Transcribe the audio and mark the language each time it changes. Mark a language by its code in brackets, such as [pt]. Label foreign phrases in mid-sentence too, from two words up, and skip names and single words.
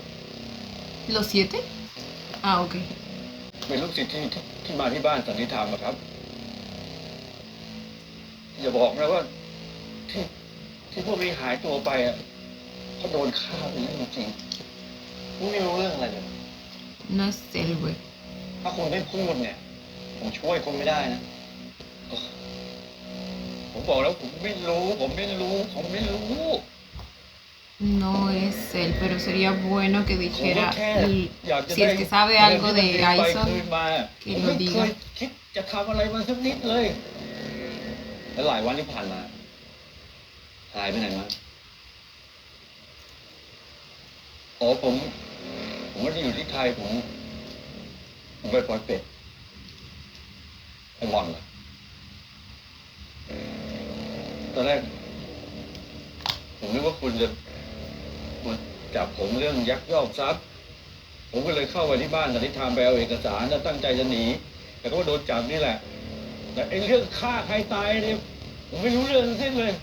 [es] ¿Los 7? Ah, ok. [th] เป็นลูกศิษย์ที่มาที่บ้านสันนิธรรมอะครับ อย่าบอกนะว่าที่พวกนี้หายตัวไปอ่ะเขาโดนฆ่าเป็นเรื่องจริง คุณไม่รู้เรื่องอะไรเลย [es] No es el güey. [th] ถ้าคุณไม่พูดเนี่ย ผมช่วยคุณไม่ได้นะ ผมบอกแล้วผมไม่รู้ ผมไม่รู้ [es] No es él, pero sería bueno que [th] ผมก็ [es] dijera, [th] แค่อยากจะ [es] si [th] ได้ [es] es que sabe algo [th] เงิน [es] de [th] ที่มันไปคื [es] Aison, [th] นมา [es] que [th] ผม [es] lo [th] ไม่เค [es] diga. [th] ยคิดจะทำอะไรมันสักนิดเลย แล้วหลายวันที่ผ่านมา หายไปไหนมา อ๋อผมไม่ได้อยู่ที่ไทยผมไปปล่อยเป็ดไอ้บอลเหรอตอนแรกผมนึกว่าคุณจะมาจับผมเรื่องยักยอกทรัพย์ ผมก็เลยเข้าไปที่บ้านสันติธรรมไปเอาเอกสารแล้วตั้งใจจะหนี แต่ก็โดนจับนี่แหละ แต่ไอ้เรื่องฆ่าใครตายเนี่ยผมไม่รู้เรื่องทั้งสิ้นเลย